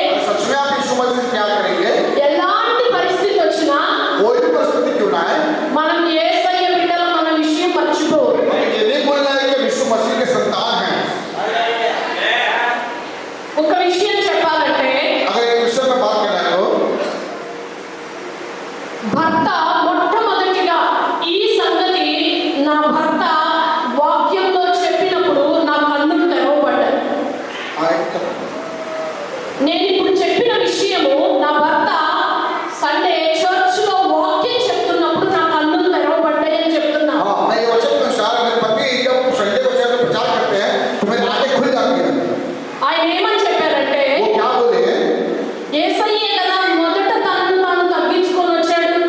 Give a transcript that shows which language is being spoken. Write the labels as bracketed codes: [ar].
[hi] सच में आप यीशु मसीह से प्यार करेंगे, [te] ఎలాంటి పరిస్థితి వచ్చినా [hi] कोई भी परिस्थिति क्यों ना है, [te] మనం యేసయ్య బిడ్డల మన విషయం మర్చిపోరు. [hi] ये नहीं बोलना है कि हम यीशु मसीह के संतान हैं. [te] ఒక విషయం చెప్పాలంటే [hi] अगर एक विषय में बात करना है तो [te] భర్త మొట్టమొదటిగా ఈ సంగతి నా భర్త వాక్యంలో చెప్పినప్పుడు నా కన్నులు తెరవబడ్డాయి. నేను ఇప్పుడు చెప్పిన విషయము నా భర్త సండే చర్చ్లో వాక్యం చెప్తున్నప్పుడు నా కన్నులు తెరవబడ్డాయి అని చెప్తున్నా. [hi] हाँ, मैं ये वचन के अनुसार मेरे पति जब संडे को चर्च में प्रचार करते हैं तो मेरी आंखें खुल जाती हैं. [te] ఆయన ఏమని చెప్పారంటే [hi] वो क्या बोले? [te] యేసయ్యే కదా మొదట తనను తాను తగ్గించుకొని వచ్చాడు.